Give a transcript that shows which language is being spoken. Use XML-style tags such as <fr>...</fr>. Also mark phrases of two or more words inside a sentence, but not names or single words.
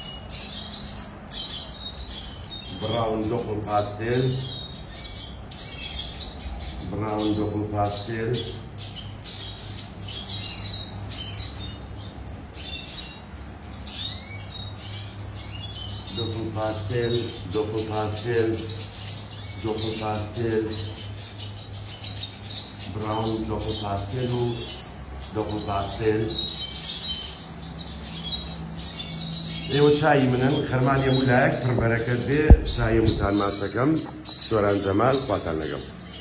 <ckb>Brown doppel Pastel براون دوبل باستيل دوبل باستيل دوبل باستيل دوبل باستيل براون دوبل باستيل دوبل باستيل ئێوە چای منن خەرمانی هەموو لایەک پڕ بەرەکەت بێ چای هەمووتان ماسەکەم سۆران جەمال خواتان لەگەڵ</ckb>